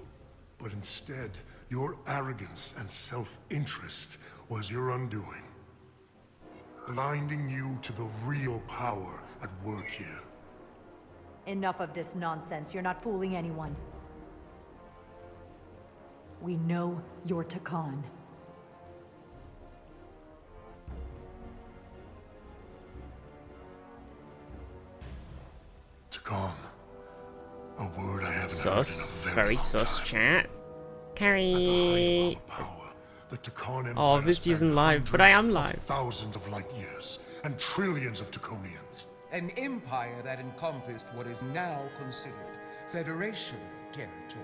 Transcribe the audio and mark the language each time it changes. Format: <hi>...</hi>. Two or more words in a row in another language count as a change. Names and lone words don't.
<en>But instead, your arrogance and self-interest was your undoing. Blinding you to the real power at work here. Enough of this nonsense. You're not fooling anyone. We know you're Takan. Takan. A word I haven't Sus. heard in a Very long sus, time. chat. Carry. The Takan Oh, Empire this spanned isn't live, but I am hundreds live. of thousands of light years, and trillions of Taconians. An empire that encompassed what is now considered Federation territory.</en>